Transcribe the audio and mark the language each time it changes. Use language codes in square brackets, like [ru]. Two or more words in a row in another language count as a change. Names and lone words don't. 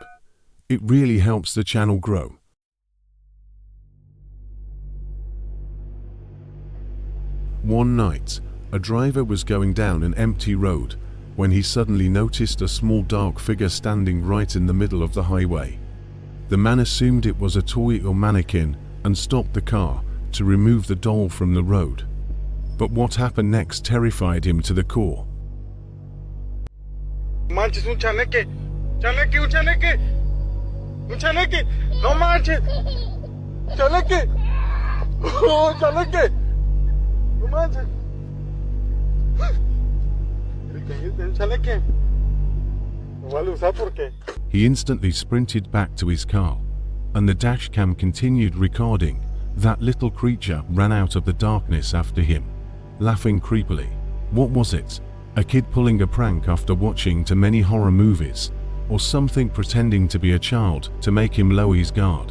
[en] It really helps the channel grow. One night, a driver was going down an empty road when he suddenly noticed a small dark figure standing right in the middle of the highway. The man assumed it was a toy or mannequin and stopped the car to remove the doll from the road. But what happened next terrified him to the core. [es] Manches, un chaneque, chaneque, un chaneque, un chaneque, no manches, chaneque, oh, chaneque, no manches, un chaneque, lo voy a usar porque. [en] He instantly sprinted back to his car, and the dashcam continued recording That little creature ran out of the darkness after him, laughing creepily. What was it? A kid pulling a prank after watching too many horror movies? Or something pretending to be a child to make him lower his guard?